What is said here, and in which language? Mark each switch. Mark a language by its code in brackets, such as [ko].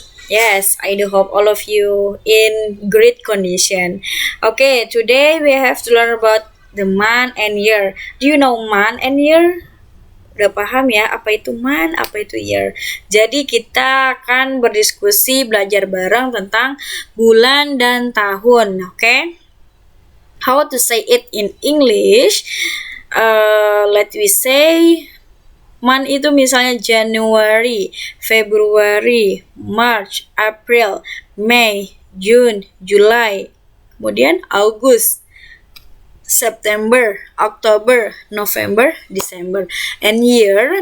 [en] Yes, I do hope all of you in great condition. Okay, today we have to learn about the month and year. Do you know month and year? [id] Udah paham ya apa itu month, apa itu year. Jadi kita akan berdiskusi belajar bareng tentang bulan dan tahun, oke? [en] Okay? How to say it in English? Let we say month [id] itu misalnya [en] January, February, March, April, May, June, July, [id] kemudian [en] August, September, October, November, December, and year.